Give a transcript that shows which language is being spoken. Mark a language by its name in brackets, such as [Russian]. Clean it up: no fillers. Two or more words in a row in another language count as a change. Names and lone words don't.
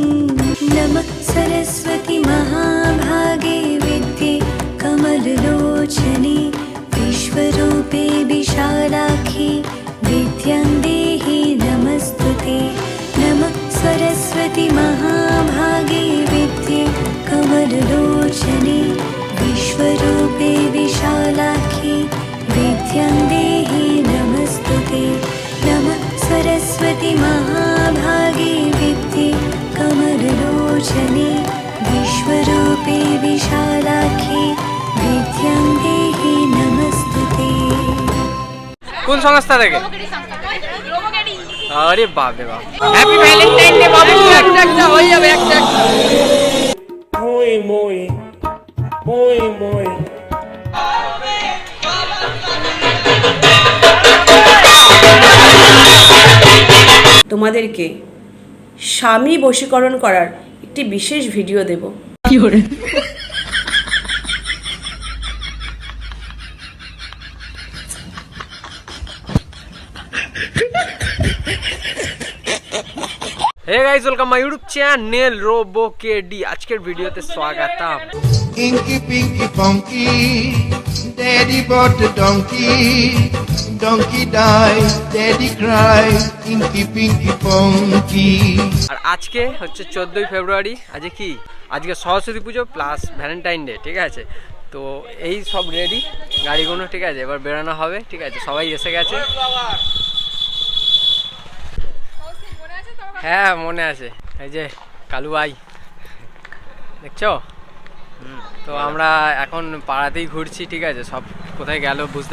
[Sanskrit] নমঃ সরস্বতী মহাভাগে বিদ্যে কমললোচনে বিশ্বরূপে বিশালাক্ষী বিদ্যাং দেহি নমস্তুতে নমঃ সরস্বতী মহাভাগে বিদ্যে कमललोचने विश्वरूपे विशालाक्षी विद्यां देहि नमस्तुते नमः सरस्वती महाभागे विद्ये कमललोचने विश्वरूपे विशालाक्षी विद्यां देहि नमस्तुते [Bangla] কোন সংস্থা থেকে রোবোকেডি আরে বাপ রে বাপ [English] Happy Valentine Day [Bangla] বাবু একটা হয়ে যাবে একটা muy muy muy muy তোমাদেরকে স্বামী বশীকরণ করার একটি বিশেষ ভিডিও দেব। [English] Hey guys welcome my YouTube channel Robo KD [Bangla] আজকের ভিডিওতে স্বাগতম [English] Inky Pinky Funky, Daddy bought a donkey, donkey died, Daddy cried, Inky Pinky Funky. [Bangla] আর আজকে হচ্ছে 14ই ফেব্রুয়ারি আজকে কি আজকে সরস্বতী পুজো প্লাস ভ্যালেন্টাইন ডে ঠিক আছে তো এই সব রেডি গাড়িগুলো ঠিক আছে এবার বেরানো হবে ঠিক আছে সবাই এসে গেছে হ্যাঁ মনে আছে এই যে কালু ভাই দেখছো তো আমরা এখন পাড়াতেই ঘুরছি ঠিক আছে সব কোথায় গেল বুঝতে